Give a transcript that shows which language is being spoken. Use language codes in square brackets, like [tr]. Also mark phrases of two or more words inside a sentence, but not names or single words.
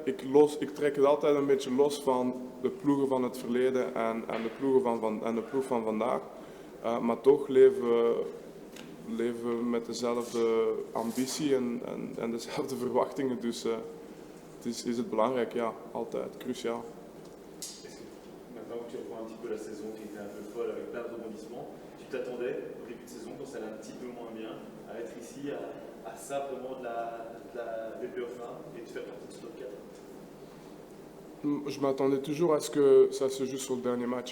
[nl] Ik trek het altijd een beetje los van de ploegen van het verleden en de ploeg van vandaag. Maar toch leven we met dezelfde ambitie en dezelfde verwachtingen. Dus is het belangrijk, ja, altijd, cruciaal. [fr] Maintenant que tu reprends un petit peu la saison qui était un peu folle avec plein de rebondissements, tu t'attendais au début de saison, quand ça allait un petit peu moins bien, à être ici, à ça vraiment des playoffs 1 et de faire partie de ce top 4? Je m'attendais toujours à ce que ça se joue sur le dernier match.